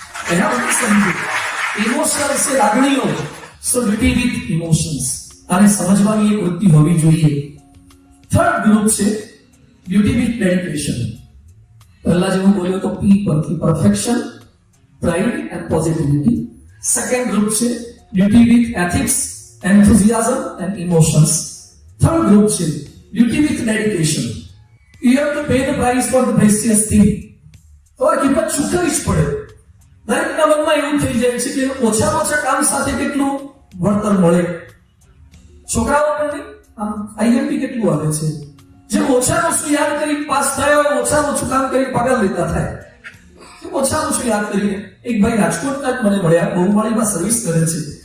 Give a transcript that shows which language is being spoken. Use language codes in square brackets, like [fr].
[gu] કહ્યા વગર સમજે ઇમોશન્સ એ લાગણીઓ. સો ડ્યુટી વિથ ઇમોશન્સ, આને સમજવાની એક વૃત્તિ હોવી જોઈએ. થર્ડ ગ્રુપ છે ડ્યુટી વિથ ડેડિકેશન. પહેલા જે હું બોલ્યો તો પી પરથી perfection, pride and positivity. Second group છે duty with ethics, [en] enthusiasm and emotions. Third group [gu] છે [en] duty with dedication. You have to pay the price for the precious thing. [gu] તો આ કિંમત ચૂકવવી જ પડે. દરેકના મનમાં એવું થઈ જાય છે કે ઓછામાં ઓછા કામ સાથે કેટલું વળતર મળે. છોકરાઓ પણ નહીં, આમ આઈએમપી કેટલું આવે છે. જે ઓછામાં ઓછું યાદ કરી પાસ થયા હોય, ઓછામાં ઓછું કામ કરી પગાર લેતા થાય. ઓછામાં ઓછું યાદ કરીને એક ભાઈ રાજકોટના જ મને મળ્યા, બહુમાળીમાં સર્વિસ કરે છે.